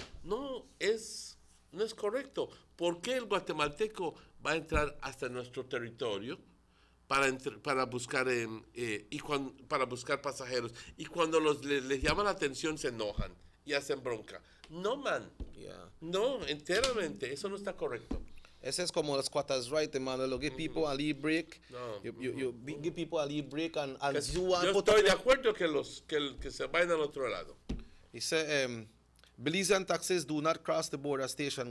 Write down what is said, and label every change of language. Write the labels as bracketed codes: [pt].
[es] No es correcto. ¿Por qué el guatemalteco va a entrar hasta nuestro territorio para buscar para buscar pasajeros? Y cuando les llama la atención se enojan y hacen bronca. [en] No, man. Yeah. [es] No, enteramente. Eso no está correcto. Ese es como los squatters' right, Emmanuel. [en] Give people a lead break. No. You give people a lead break and you want [es] yo estoy de acuerdo que se vayan al otro lado. [en] He said, Belizean taxis do not cross the border station.